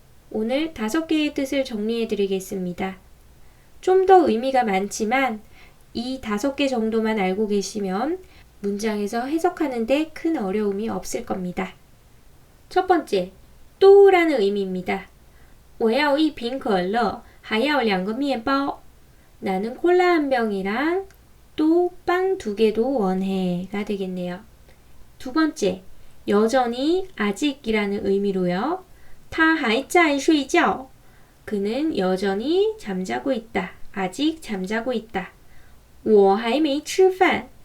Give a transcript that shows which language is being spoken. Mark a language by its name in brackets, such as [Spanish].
[Korean] 오늘 5개의 뜻을 정리해 드리겠습니다. 좀 더 의미가 많지만 이 5개 정도만 알고 계시면 문장에서 해석하는데 큰 어려움이 없을 겁니다. 첫 번째, 또라는 의미입니다. [Chinese] 我要一瓶可乐,还要2个面包. [Korean] 나는 콜라 1병이랑 또 빵 2개도 원해가 되겠네요. 두 번째, 여전히 아직이라는 의미로요. [Chinese] 他还在睡觉. [Korean] 그는 여전히 잠자고 있다. 아직 잠자고 있다. [Chinese] 我还没吃饭.